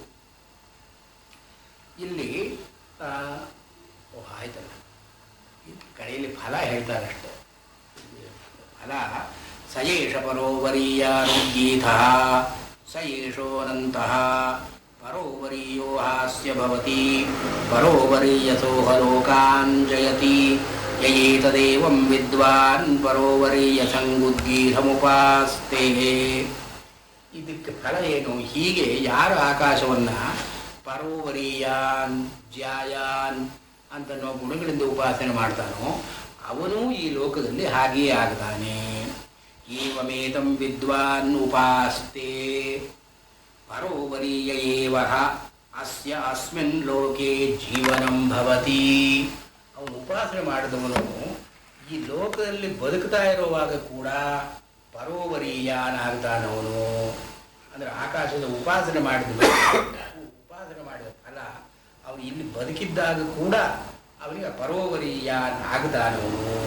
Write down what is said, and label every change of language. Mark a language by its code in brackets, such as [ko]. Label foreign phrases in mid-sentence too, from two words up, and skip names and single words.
[kn] ಇಲ್ಲಿ ಆಯ್ತಲ್ಲ, ಕಡೆಯಲ್ಲಿ ಫಲ ಹೇಳ್ತಾರಷ್ಟೆ. [sa] ಫಲ ಸಯೇಷ ಪರೋವರೀಯಾನುಗೀತ ಸಯೇಷೋನಂತಃ ಪರೋವರೀಯೋ ಹಾಸ್ಯ ಭವತಿ ಪರೋವರೀಯಸೋಹ ಲೋಕಾನ್ ಜಯತಿ ಯಯೇತದೇವಂ ವಿದ್ವಾನ್ ಪರೋವರೀಯ ಸಂಗುದ್ಗೀತಮುಪಾಸ್ತೆ. [kn] ಇದಕ್ಕೆ ಫಲ ಏನು? ಹೀಗೆ ಯಾರು ಆಕಾಶವನ್ನು [sa] ಪರೋವರೀಯಾನ್ ಜ್ಯಾಯಾನ್ [kn] ಅಂತ ನಾವು ಗುಣಗಳಿಂದ ಉಪಾಸನೆ ಮಾಡ್ತಾನೋ ಅವನು ಈ ಲೋಕದಲ್ಲಿ ಹಾಗೆಯೇ ಆಗ್ತಾನೆ. [sa] ಏವಮೇತಂ ವಿದ್ವಾನ್ ಉಪಾಸ್ತೆ ಪರೋವರೀಯ ಏವ ಅಸ್ಯ ಅಸ್ಮಿನ್ ಲೋಕೆ ಜೀವನಂ ಭವತಿ. [kn] ಅವನು ಉಪಾಸನೆ ಮಾಡಿದವನು ಈ ಲೋಕದಲ್ಲಿ ಬದುಕ್ತಾ ಇರುವಾಗ ಕೂಡ ಪರೋವರೀಯಾನಾಗ್ತಾನವನು. ಅಂದರೆ ಆಕಾಶದ ಉಪಾಸನೆ ಮಾಡಿದ ಫಲ ಅವನು ಇಲ್ಲಿ ಬದುಕಿದ್ದಾಗ ಕೂಡ ಅವನಿಗೆ ಪರೋವರೀಯಾನ್ ಆಗ್ತಾನವನು.